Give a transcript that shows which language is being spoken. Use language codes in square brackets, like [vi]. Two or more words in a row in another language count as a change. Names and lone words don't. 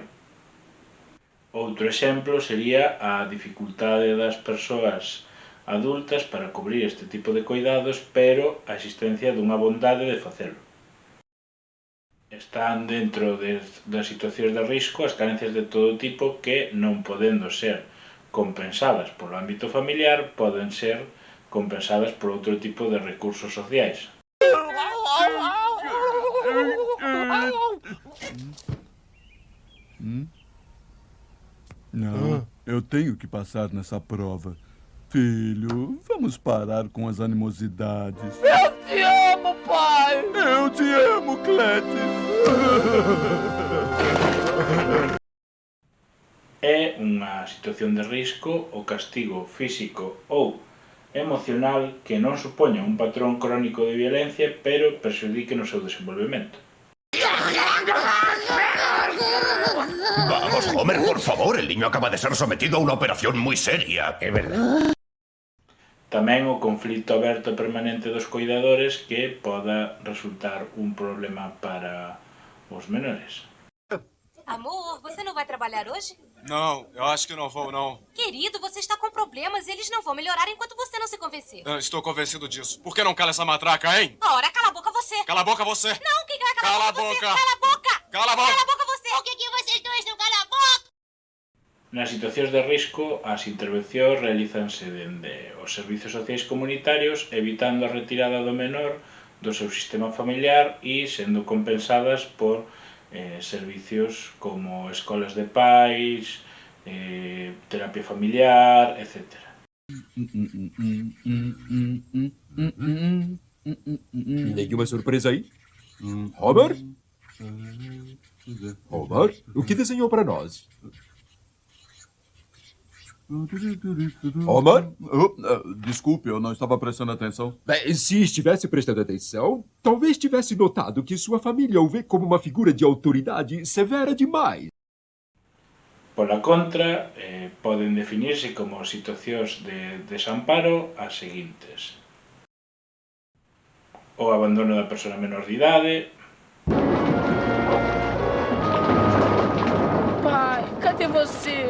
[gl] Outro exemplo sería a dificultade das persoas adultas para cubrir este tipo de cuidados, pero a existencia dunha bondade de facelo. Están dentro das situacións de risco as carencias de todo tipo que, non podendo ser compensadas polo ámbito familiar, poden ser compensadas por outro tipo de recursos sociais. [pt] Não, eu tenho que passar nessa prova. Filho, vamos parar com as animosidades. Eu te amo, pai! Eu te amo, Cletis! [gl] É unha situación de risco o castigo físico ou emocional que non supoña un patrón crónico de violencia, pero perxudique no seu desenvolvemento. [pt] Vamos, Homer, por favor. [es] El niño acaba de ser sometido a una operación muy seria. [pt] É verdade. [gl] Tamén o conflito aberto permanente dos cuidadores que poda resultar un problema para os menores. [pt] Amor, você não vai trabalhar hoje? Não, eu acho que não vou, não. Querido, você está com problemas e eles não vão melhorar enquanto você não se convencer. Estou convencido disso. Por que não cala essa matraca, hein? Ora, cala a boca você. Cala a boca você. Não, quem vai calar Cala a boca? a boca. Você? Cala a boca. Cala a boca. Cala a boca você. Por que vocês dois não calam a boca? [gl] Nas situacións de risco, as intervencións realízanse dende os servizos sociais comunitarios, evitando a retirada do menor do seu sistema familiar e sendo compensadas por servicios como escolas de pais, terapia familiar, etc. [pt] Nenhuma surpresa aí? Homer? Homer? O que desenhou para nós? Homer? Desculpe, eu não estava prestando atenção. Bem, se estivesse prestando atenção, talvez tivesse notado que sua família o vê como uma figura de autoridade severa demais. [gl] Pola contra, poden definirse como situacións de desamparo as seguintes: o abandono da persoa menor de idade, [pt] Pai, cadê você?